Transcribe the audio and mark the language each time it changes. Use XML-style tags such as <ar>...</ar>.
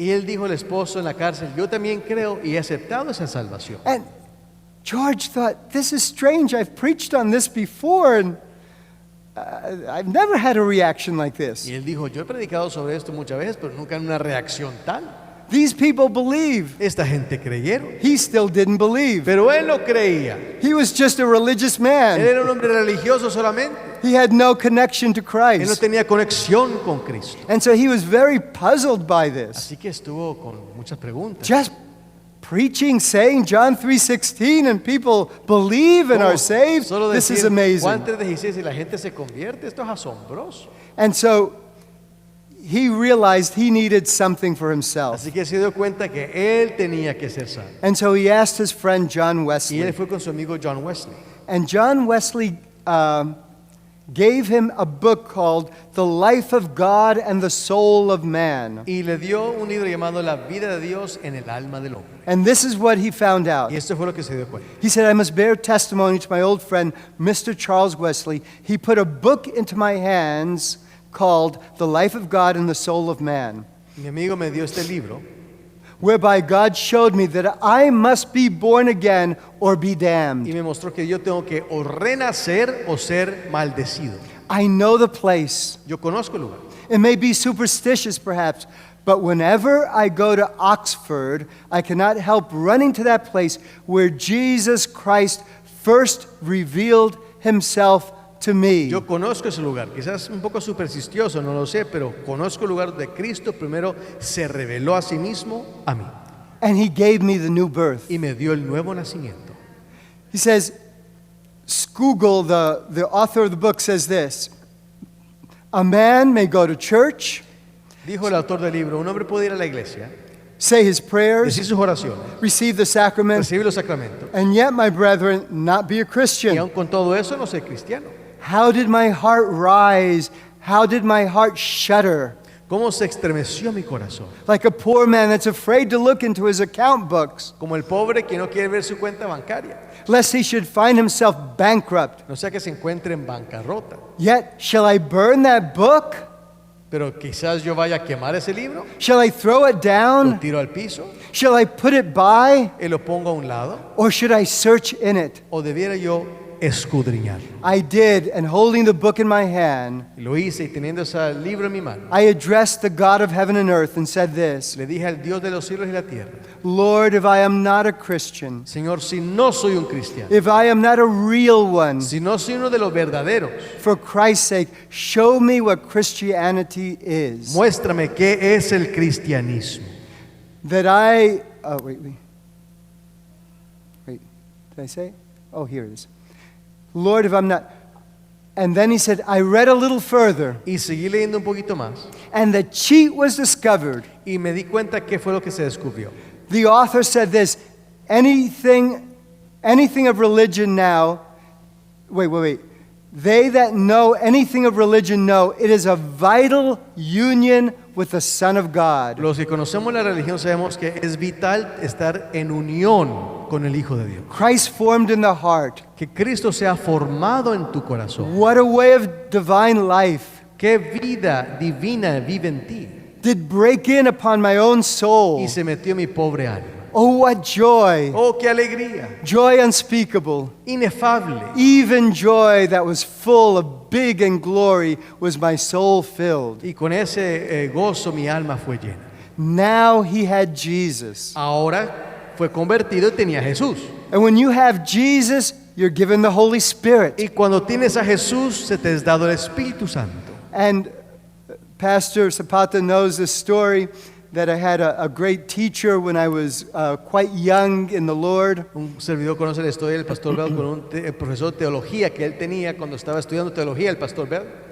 <es>Y él dijo al esposo en la cárcel, yo también creo y he aceptado esa salvación.</es> <en>And George thought, this is strange, I've preached on this before, and I've never had a reaction like this.</en> <es>Y él dijo, yo he predicado sobre esto muchas veces, pero nunca en una reacción tal.</es> <en>These people believe.</en> <es>Esta gente creyeron,</es> <en>He still didn't believe.</en> <es>pero él no creía.</es> <en>He was just a religious</en> <es>Él</es> <en>man.</en> <es>era un hombre religioso solamente.</es> <en>He had no connection to</en> <es>Él no</es> <en>Christ.</en> <es>tenía conexión con Cristo.</es> <en>And so he was very puzzled by this.</en> <es>Así que estuvo con muchas preguntas.</es> <en>Just preaching, saying John 3:16, and people believe and</en> <es>¿Cómo?</es> <en>are saved.</en> <es>Solo</es> <en>This is</en> <es>decir Juan</es> <en>amazing.</en> <es>3:16 y la gente se convierte, esto es asombroso.</es> <en>And so he realized he needed something for himself.</en> <es>Así que se dio cuenta que él tenía que ser salvo.</es> <en>And so he asked his friend John</en> <es>Y él</es> <en>Wesley.</en> <es>fue con su amigo John Wesley.</es> <en>And John Wesley gave him a book called The Life of God and the Soul of Man.</en> <es>Y le dio un libro llamado La vida de Dios en el alma del hombre.</es> <en>And this is what he found out.</en> <es>Y esto fue lo que se dio cuenta.</es> <en>He said, I must bear testimony to my old friend, Mr. Charles Wesley. He put a book into my hands called The Life of God and the Soul of Man,</en> <es>Mi amigo me dio este libro</es> <en>whereby God showed me that I must be born again or be</en> <es>y</es> <en>damned.</en> <es>me mostró que yo tengo que o renacer o ser maldecido.</es> <en>I know the place.</en> <es>Yo conozco el lugar.</es> <en>It may be superstitious, perhaps, but whenever I go to Oxford, I cannot help running to that place where Jesus Christ first revealed himself to me.</en> <es>Yo conozco ese lugar. Quizás un poco supersticioso, no lo sé, pero conozco el lugar donde Cristo primero se reveló a sí mismo a mí</es> <en>And he gave me the new birth.</en> <es>y me dio el nuevo nacimiento.</es> <en>He says, Scougal, the author of the book, says this: a man may go to church,</en> <es>Dijo el autor del libro, un hombre puede ir a la iglesia,</es> <en>say his prayers,</en> <es>decir sus oraciones,</es> <en>receive the sacraments,</en> <es>recibir los sacramentos,</es> <en>and yet, my brethren, not be a</en> <es>y</es> <en>Christian.</en> <es>aun con todo eso no ser cristiano.</es> <en>How did my heart rise? How did my heart shudder?</en> <es>¿Cómo se estremeció mi corazón?</es> <en>Like a poor man that's afraid to look into his account books,</en> <es>Como el pobre que no quiere ver su cuenta bancaria,</es> <en>lest he should find himself bankrupt.</en> <es>no sea que se encuentre en bancarrota.</es> <en>Yet, shall I burn that book?</en> <es>Pero quizás yo vaya a quemar ese libro,</es> <en>Shall I throw it</en> <es>lo</es> <en>down?</en> <es>tiro al piso</es> <en>Shall I put it by?</en> <es>y lo pongo a un lado,</es> <en>Or should I search in it?</en> <es>o debiera yo escudriñar.</es> <en>I did, and holding the book in my hand,</en> <es>Y lo hice y teniendo ese libro en mi mano,</es> <en>I addressed the God of heaven and earth and said this,</en> <es>le dije al Dios de los cielos y la tierra,</es> <en>Lord, if I am not a Christian,</en> <es>Señor, si no soy un cristiano,</es> <en>if I am not a real one,</en> <es>si no soy uno de los verdaderos,</es> <en>for Christ's sake, show me what Christianity is.</en> <es>muéstrame qué es el cristianismo.</es> <en>That I, wait, did I say it? Oh, here it is. Lord, if I'm not, and then he said, I read a little further,</en> <es>Y seguí leyendo un poquito más</es> <en>and the cheat was discovered.</en> <es>y me di cuenta qué fue lo que se descubrió.</es> <en>The author said this, anything of religion now, wait. They that know anything of religion know it is a vital union with the Son of God.</en> <es>Los que conocemos la religión sabemos que es vital estar en unión con el Hijo de Dios.</es> <en>Christ formed in the heart.</en> <es>Que Cristo sea formado en tu corazón.</es> <en>What a way of divine life.</en> <es>Qué vida divina vive en ti.</es> <en>Did break in upon my own soul.</en> <es>Y se metió en mi pobre alma.</es> <en>Oh, what joy.</en> <es>Oh, qué alegría.</es> <en>Joy unspeakable.</en> <es>Inefable.</es> <en>Even joy that was full of big and glory was my soul filled.</en> <es>Y con ese gozo mi alma fue llena.</es> <en>Now he had Jesus.</en> <es>Ahora fue convertido y tenía a Jesús.</es> <en>And when you have Jesus, you're given the Holy Spirit.</en> <es>Y cuando tienes a Jesús, se te es dado el Espíritu Santo.</es> <en>And Pastor Zapata knows this story that I had a great teacher when I was quite young in the Lord.</en> <es>Un servidor conoce la historia del Pastor Bell con un profesor de teología que él tenía cuando estaba estudiando teología, el Pastor Bell.</es>